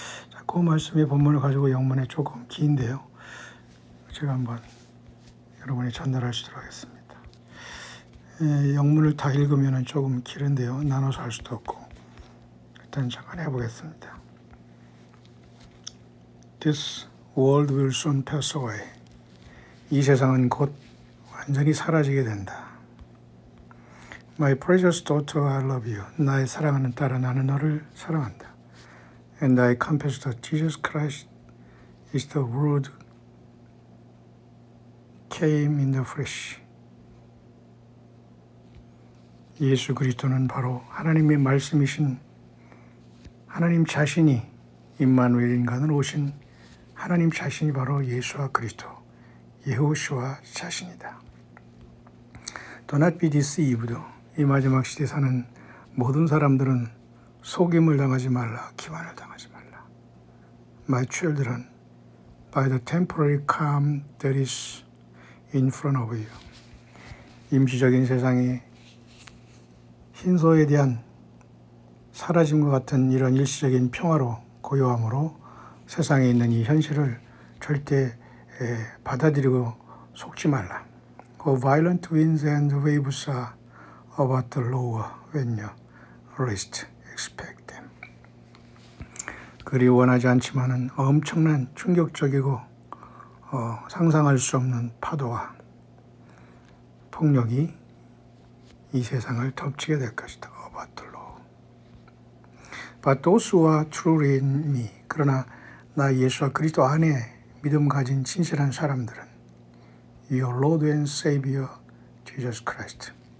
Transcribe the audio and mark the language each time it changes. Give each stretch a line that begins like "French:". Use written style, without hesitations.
Korean: 자, 그 말씀의 본문을 가지고 영문에 조금 긴데요. 제가 한번 여러분이 전달할 수 있도록 하겠습니다. 영문을 다 읽으면 조금 길은데요. 나눠서 할 수도 없고 일단 잠깐 해보겠습니다.
English: This world will soon pass away.
Korean: 이 세상은 곧 완전히 사라지게 된다.
English: My precious daughter, I love you.
Korean: 나의 사랑하는 딸아, 나는 너를 사랑한다.
English: And I confess that Jesus Christ is the Word came in the flesh.
Korean: 예수 그리스도는 바로 하나님의 말씀이신 하나님 자신이 임마누엘 인간으로 오신 하나님 자신이 바로 예수와 그리스도 예호슈아 자신이다.
English: Do not be deceived.
Korean: 이 마지막 시대에 사는 모든 사람들은 속임을 당하지 말라, 기만을 당하지 말라.
English: My children, by the temporary calm that is in front of you.
Korean: 임시적인 세상이 흰소에 대한 사라짐과 같은 이런 일시적인 평화로 고요함으로 세상에 있는 이 현실을 절대 받아들이고 속지 말라.
English: For violent winds and waves are about to lower when you least expect them.
Korean: 그리 원하지 않지만은 엄청난 충격적이고 상상할 수 없는 파도와 폭력이 이 세상을 덮치게 될 것이다.
English: about to lower. But those who are truly in me.
Korean: 그러나 나 예수와 그리스도 안에 믿음 가진 진실한 사람들은
English: Your Lord and Savior Jesus Christ.